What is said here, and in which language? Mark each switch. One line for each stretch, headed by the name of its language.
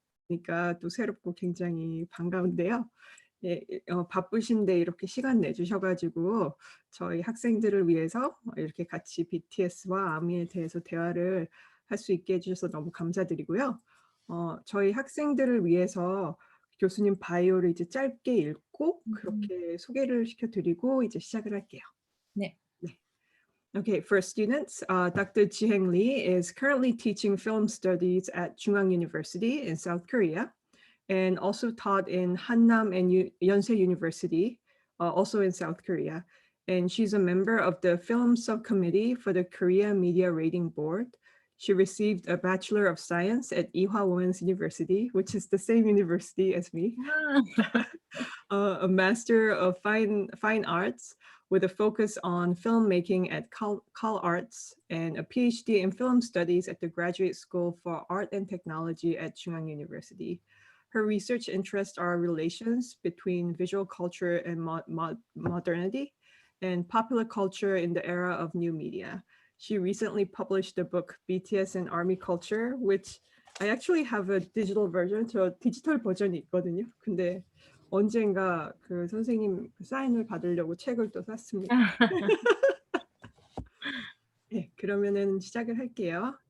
Korean: 미팅이니까 또 새롭고 굉장히 반가운데요. 예, 바쁘신데 이렇게 시간 내주셔 가지고 저희 학생들을 위해서 이렇게 같이 BTS와 아미에 대해서 대화를 할 수 있게 해 주셔서 너무 감사드리고요. 저희 학생들을 위해서 교수님 바이오를 이제 짧게 읽고 음. 그렇게 소개를 시켜 드리고 이제 시작을 할게요. 네.
English: 네. Okay, for students, Dr. Ji-Heng Lee is currently teaching film studies at Chungang University in South Korea and also taught in Hannam and Yonsei University, also in South Korea. And she's a member of the film subcommittee for the Korea Media Rating Board. She received a Bachelor of Science at Ewha Women's University, which is the same university as me, 아. a Master of Fine Arts with a focus on filmmaking at Cal Arts, and a PhD in film studies at the Graduate School for Art and Technology at Chungang University. Her research interests are relations between visual culture and modernity and popular culture in the era of new media. She recently published the book BTS and Army Culture, which I actually have a digital version.
Korean: 저 디지털 버전이 있거든요. 근데 언젠가 그 선생님 사인을 받으려고 책을 또 샀습니다. 예, 그러면은 시작을 할게요.